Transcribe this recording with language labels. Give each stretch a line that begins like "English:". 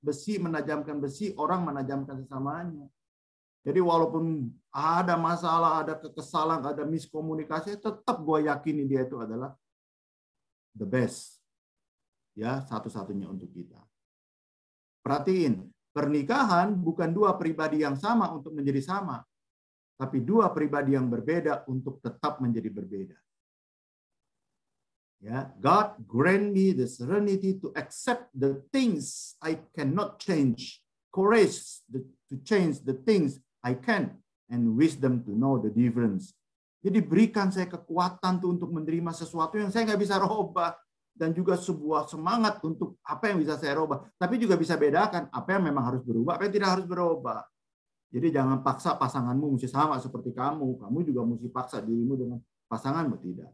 Indonesian: Besi menajamkan besi, orang menajamkan sesamanya. Jadi walaupun ada masalah, ada kekesalan, ada miskomunikasi, tetap gue yakini dia itu adalah
English: the best.
Indonesian: Ya, satu-satunya untuk kita. Perhatiin, pernikahan bukan dua pribadi yang sama untuk menjadi sama, tapi dua pribadi yang berbeda untuk tetap menjadi berbeda.
English: Ya, God grant me the serenity to accept the things I cannot change, courage to change the things I can, and wisdom to know the difference.
Indonesian: Jadi berikan saya kekuatan tuh untuk menerima sesuatu yang saya nggak bisa rubah, dan juga sebuah semangat untuk apa yang bisa saya rubah. Tapi juga bisa bedakan apa yang memang harus berubah, apa yang tidak harus berubah. Jadi jangan paksa pasanganmu mesti sama seperti kamu. Kamu juga mesti paksa dirimu dengan pasanganmu, tidak.